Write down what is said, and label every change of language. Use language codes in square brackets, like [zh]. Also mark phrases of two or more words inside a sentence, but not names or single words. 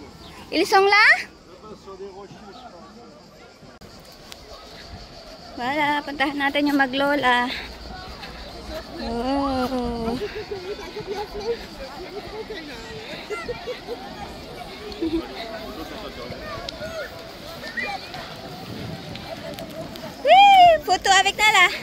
[fr] Ils sont là? Là-bas, sur des rochers, je crois. [tl] Wala, puntahan natin yung maglola. [fr] Oh. Wee! Photo avec Nala.